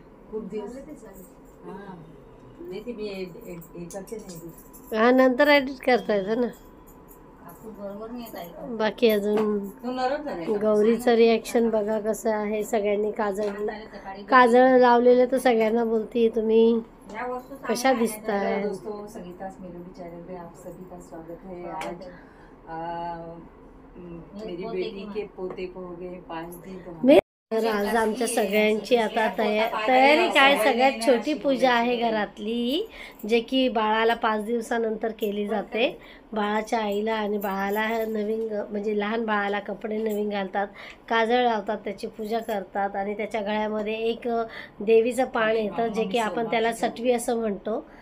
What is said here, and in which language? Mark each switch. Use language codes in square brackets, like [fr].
[mr] खूप दिवस हा नाही ते मी करते नाही. हा नंतर एडिट करता येतं ना. असं बरोबर नाही येत आहे. बाकी अजून तू नरम झाले. गौरीचं रिॲक्शन बघा कसं आहे. सगळ्यांनी काजळ लावलेलं तर सगळ्यांना बोलती तुम्ही या वस्तू कशा दिसताय. [hi] दोस्तों संगीता मेलोडी चैनल पे आप सभी का स्वागत है. आज मेरी बेटी के पोते को हो गए 5 दिन. [mr] तर आज आमच्या सगळ्यांची आता तयारी काय, सगळ्यात छोटी पूजा आहे घरातली, जे की बाळाला 5 दिवसानंतर केली जाते. बाळाच्या आईला आणि बाळाला नवीन म्हणजे लहान बाळाला कपडे नवीन घालतात, काजळ लावतात, त्याची पूजा करतात आणि त्याच्या गळ्यामध्ये एक देवीचं पान येतं जे की आपण त्याला सटवी असं म्हणतो.